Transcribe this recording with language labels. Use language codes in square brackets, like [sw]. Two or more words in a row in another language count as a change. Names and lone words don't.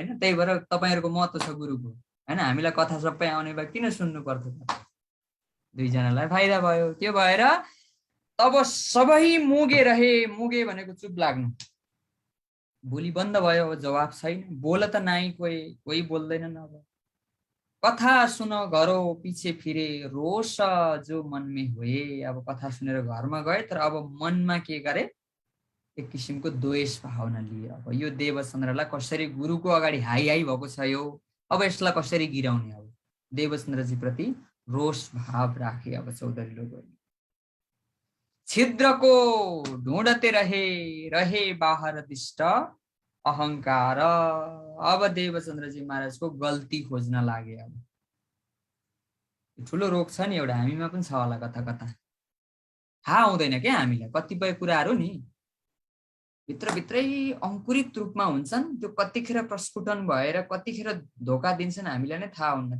[ne] त्यही भएर तपाईँहरूको महत्त्व छ गुरुको होइन, हामीलाई कथा सबै आउने भए किन सुन्नु पर्थ्यो त? दुईजनालाई फाइदा भयो। त्यो भएर तब सबै मुगे रहे, मुगे भनेको चुप लाग्नु, बोली बन्द भयो, अब जवाब छैन, बोल त नाइ कोही बोल्दैनन्। [hi] अब कथा सुन घरो पछि फिरे रोष जो मनमे होए, [ne] अब कथा सुनेर घरमा गए तर अब मनमा के गरे, एक किसिमको द्वेष भावना लिए। अब यो देवचन्द्रलाई कसरी गुरुको अगाडि हाई हाई भएको छ यो, अब यसलाई कसरी गिराउने? अब देवचन्द्रजी प्रति रोष भाव राखे अब चौधरी लोकहरूले। [hi] छिद्रको ढूंढते रहे बाहर दिष्ट अहंकार, [ne] अब देवचन्द्रजी महाराजको गल्ती खोज्न लागे। अब ठुलो रोग छ नि एउटा, हामीमा पनि छ होला, कथा कथा थाहा हुँदैन क्या हामीलाई, कतिपय कुराहरू नि भित्रभित्रै अंकुरित रूपमा हुन्छन्, त्यो कतिखेर प्रस्फुटन भएर कतिखेर धोका दिन्छन् हामीलाई नै थाहा हुन्न।